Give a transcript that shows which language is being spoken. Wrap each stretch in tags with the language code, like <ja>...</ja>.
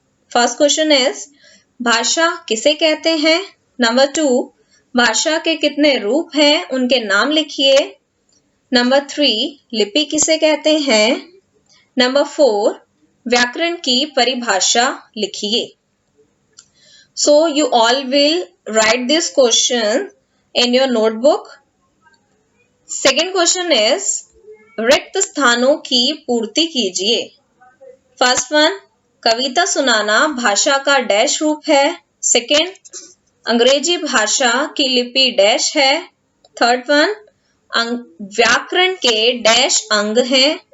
<en>first question is</en> <hi>भाषा किसे कहते हैं? नंबर 2, भाषा के कितने रूप हैं, उनके नाम लिखिए। नंबर 3, लिपि किसे कहते हैं? नंबर 4, व्याकरण की परिभाषा लिखिए।</hi> <en>So you all will write this question in your notebook. Second question is</en> <hi>रिक्त स्थानों की पूर्ति कीजिए।</hi> <en>first one,</en> <hi>कविता सुनाना भाषा का डैश रूप है। सेकेंड, अंग्रेजी भाषा की लिपि डैश है।</hi> <en>third one,</en> <hi>व्याकरण के डैश अंग हैं।</hi>